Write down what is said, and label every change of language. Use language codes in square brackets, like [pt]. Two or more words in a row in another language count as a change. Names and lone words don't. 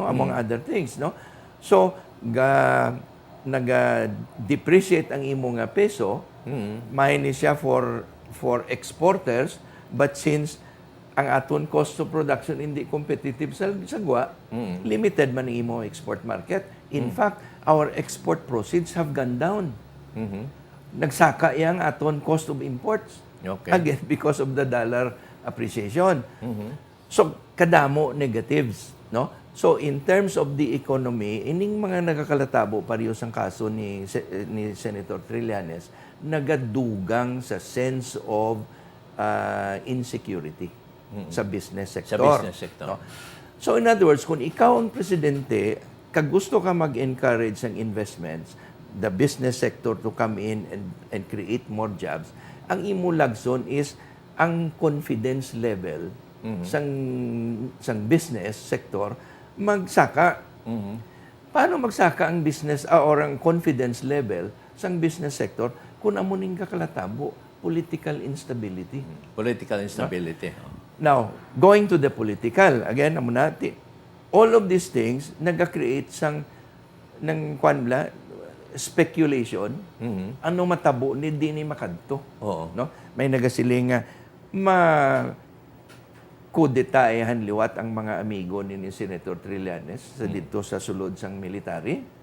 [en] Among other things, no? So, [hil] nag-depreciate ang imo nga peso, mahini siya [en] for exporters, [hil] but since ang aton [en] cost of production [hil] hindi competitive sa sagwa, limited man ang imo [en] export market. In fact, our export proceeds have gone down. [hil] Nagsaka yang aton [en] cost of imports. Okay. Again, because of the dollar appreciation. [hil] So, kadamo negatives, no? [en] So, in terms of the economy, [hil] ining mga nagkakalatabo parehas ang kaso ni Senator Trillanes, nagadugang sa [en] sense of insecurity [hil] sa [en] business sector. [hil] Sa [en] business sector. No? So, in other words, [hil] kung ikaw ang presidente, kag gusto ka mag-encourage ng investments, [en] the business sector to come in and create more jobs, [hil] ang imo lagson is ang [en] confidence level [hil] sang [en] business sector [hil] magsaka. Paano magsaka ang [en] business or [hil] ang [en] confidence level [hil] sang [en] business sector [hil] kung amuning kakalatabo? [en] Political instability. Political instability. Now, going to the political, again, all of these things [hil] nag-create ng kwanbla, [en] speculation, [hil] ano matabo ni di ni makadto. Oo. No? May nagasiling nga, kudetahan liwat ang mga amigo ni Senator Trillanes sa dito sa sulod sang military.